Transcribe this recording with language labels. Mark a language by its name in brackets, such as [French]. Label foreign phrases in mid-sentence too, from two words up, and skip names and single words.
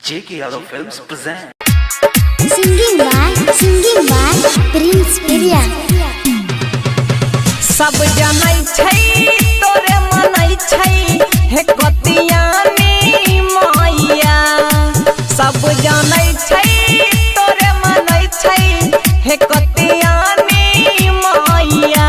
[English] J.K. Yadav Films present. Singing by Prince Piria. [Maithili] सब जानै छै तोरे मनै छै हे कतियानी मैया। सब जानै छै तोरे मनै छै हे कतियानी मैया।